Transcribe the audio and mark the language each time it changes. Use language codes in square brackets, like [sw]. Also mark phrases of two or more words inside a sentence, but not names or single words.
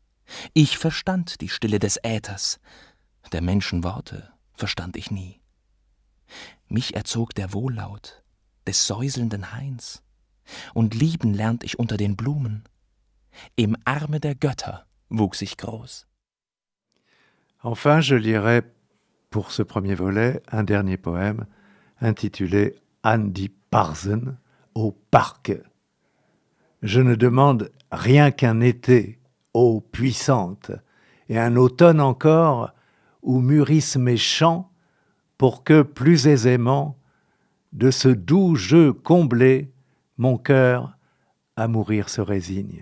[de] Ich verstand die Stille des Äthers, der Menschen Worte verstand ich nie. Mich erzog der Wohllaut des säuselnden Hains, und lieben lernt ich unter den Blumen. Im Arme der Götter wuchs ich groß. [fr] Enfin, je lirai pour ce premier volet un dernier poème intitulé An die Parsen, au parc. Je ne demande rien qu'un été, ô puissante, et un automne encore où mûrissent mes chants pour que plus aisément, de ce doux jeu comblé, mon cœur à mourir se résigne.